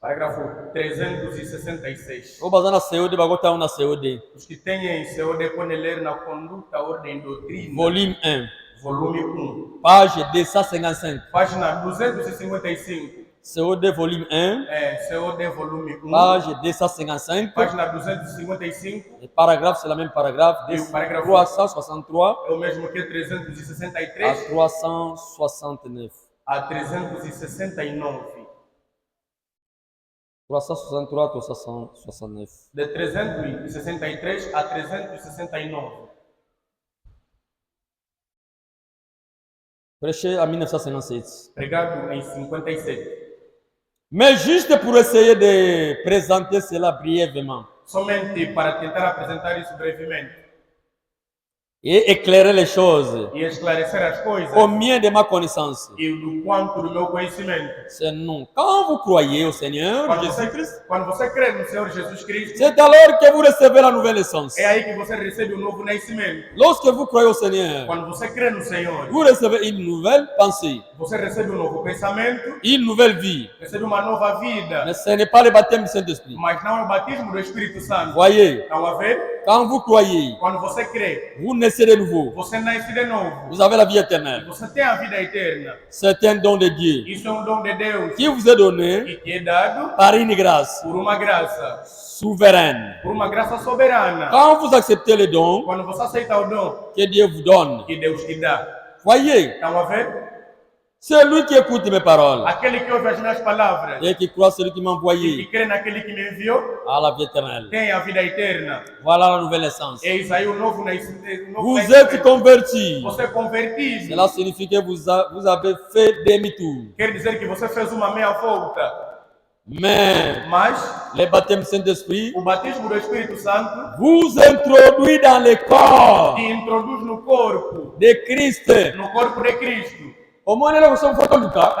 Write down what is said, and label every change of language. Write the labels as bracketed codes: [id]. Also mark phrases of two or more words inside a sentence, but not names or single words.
[pt] Parágrafo 366. [ln] Au bazar na COD, bagota na COD. [pt] Os que têm COD podem ler na Conduta, Ordem e Doutrina. Volume 1. Volume 1. [fr] Page 255. [pt] Página 255. [fr] COD volume 1. [pt] COD volume 1. [fr] Page 255. [pt] Página 255. [fr] Le paragraphe, c'est la même paragraphe. [pt] Et o parágrafo 363 é o mesmo que [fr] à 363 369. [pt] a 369. [fr] 363 à 369. [pt] De 363 a 369. [fr] Prêché en 1957. [pt] Pregado em 57. [fr] Mais juste pour essayer de présenter cela brièvement [pt] Somente para tentar apresentar isso brevemente [fr] et éclairer les choses [pt] e esclarecer as coisas [fr] au mien de ma connaissance. [pt] e do quanto do meu conhecimento. [fr] C'est non. Quand vous croyez au Seigneur Jésus-Christ, [pt] Quando você crê no Senhor Jesus Cristo, [fr] c'est alors que vous recevez la nouvelle naissance. [pt] é aí que você recebe um novo nascimento. [fr] Lorsque vous croyez au Seigneur, [pt] Quando você crê no Senhor, [fr] vous recevez une nouvelle pensée, [pt] você recebe um novo pensamento, [fr] une nouvelle vie. [pt] recebe uma nova vida. [fr] Mais ce n'est pas le baptême du Saint-Esprit. [pt] Mas não é o batismo do Espírito Santo. [fr] Voyez, [pt] Estão a ver? [fr] quand vous croyez, [pt] Quando você crê, [fr] vous naissez de nouveau. [pt] você nasce de novo. [fr] Vous avez la vie éternelle. [pt] Você tem a vida eterna. [fr] C'est un don de Dieu [pt] Isso é um dom de Deus [fr] qui vous est donné [pt] que te é dado [fr] par une grâce [pt] por uma graça. [fr] souveraine. [pt] Por uma graça soberana. [fr] Quand vous acceptez le don [pt] Quando você aceita o dom [fr] que Dieu vous donne, [pt] que Deus te dá. [fr] voyez, [pt] Estão a ver? [fr] c'est lui qui écoute mes paroles [pt] Aquele que ouve as minhas palavras [fr] et qui croit celui qui m'a [pt] e [fr] envoyé [pt] crê naquele que me enviou, [fr] à la vie éternelle. [pt] tem a vida eterna. [fr] Voilà la nouvelle naissance. [pt] Eis aí o novo nascimento. [fr] Vous êtes convertis. [pt] Você é convertido. [fr] Cela signifie que vous avez fait demi-tour. [pt] Quer dizer que você fez uma meia volta. [fr] Mais [pt] Mas [fr] le baptême Saint-Esprit [pt] o batismo do Espírito Santo [fr] vous introduit dans le corps [pt] te introduz no corpo. [fr] de Christ. [pt] No corpo de Cristo. [fr] Au moins, nous sommes forts du cas.